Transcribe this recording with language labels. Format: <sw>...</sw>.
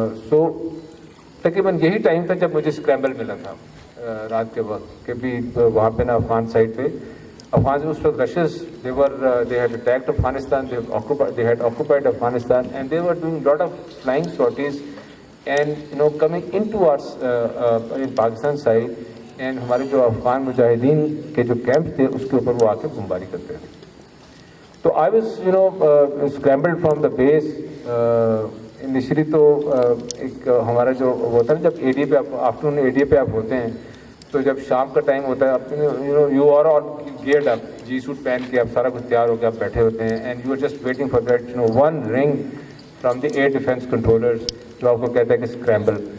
<hi>So तकरीबन यही time था जब मुझे स्क्रैम्बल मिला था रात के वक्त कि भी वहाँ पे ना अफगान साइड पे अफगान उस वक्त rashes</hi> <en>they had attacked Afghanistan, they had occupied Afghanistan and they were doing lot of flying sorties and, you know, coming into us in Pakistan side and</en> <hi>हमारे जो अफगान मुजाहिदीन के जो कैंप थे उसके ऊपर वो आके बमबारी करते थे.</hi> <en>तो I was, you know, scrambled from the base.</en> <hi>Initially तो एक हमारा जो होता है ना, जब एडीए पे आप आफ्टरनून एडीए पे आप होते हैं तो जब शाम का टाइम होता है आप, you know,</hi> <en>you are all geared up,</en> <hi>ji suit पहन के आप सारा कुछ तैयार होकर आप बैठे होते हैं</hi> <en>and you are just waiting for that, you know, one ring from the air defence controllers</en> <hi>जो आपको कहता है कि स्क्रैम्बल.</hi>